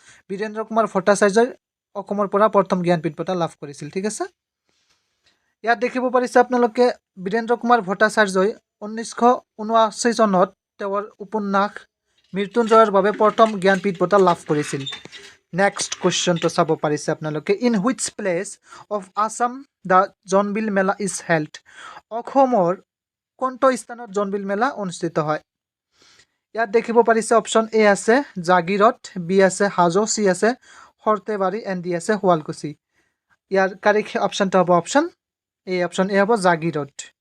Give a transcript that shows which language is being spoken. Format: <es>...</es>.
<as>বীৰেন্দ্ৰ কুমাৰ ভট্টাচাৰ্যই অসমৰ পৰা প্ৰথম জ্ঞানপীঠ বঁটা লাভ কৰিছিল। ঠিক আছে, ইয়াত দেখিব পাৰিছে আপোনালোকে বীৰেন্দ্ৰ কুমাৰ ভট্টাচাৰ্যই 1979 চনত তেওঁৰ উপন্যাস মৃত্যুঞ্জয়ৰ বাবে প্ৰথম জ্ঞানপীঠ বঁটা লাভ কৰিছিল। নেক্সট কুৱেশ্যনটো চাব পাৰিছে আপোনালোকে।</as> <en>In which place of Assam the Jonbeel Mela is held?</en> <as>অসমৰ কোনটো স্থানত জোনবিল মেলা অনুষ্ঠিত হয়? ইয়াত দেখিব পাৰিছে অপশ্যন এ আছে জাগিৰত, বি আছে হাজো, চি আছে সৰ্থেবাৰী এণ্ড ডি আছে শুৱালকুছি। ইয়াৰ কাৰেক্ট অপশ্যনটো হ'ব অপশ্যন এ হ'ব জাগিৰত।</as>